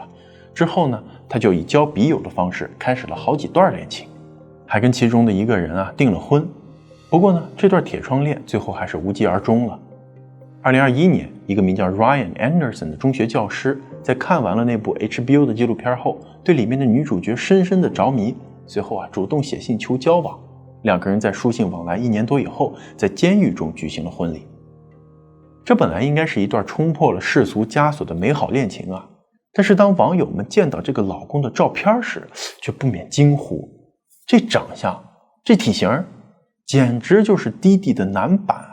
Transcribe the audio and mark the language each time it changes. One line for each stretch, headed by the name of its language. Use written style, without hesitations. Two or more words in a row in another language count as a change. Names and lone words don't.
Chinese: 之後呢，她就以交筆友的方式開始了好幾段戀情，還跟其中的一個人啊訂了婚。不過呢，這段鐵窗戀最後還是無疾而終了。2021年，一個名叫 Ryan Anderson 的中學教師，在看完了那部 HBO 的紀錄片後，對裡面的女主角深深的着迷，隨後啊主動寫信求交往。2個人在書信往來1年多以後，在監獄中舉行了婚禮。這本來應該是一段衝破了世俗枷鎖的美好戀情啊，但是當網友們見到這個老公的照片時，卻不免驚呼：這長相，這體型，簡直就是弟弟的男版啊！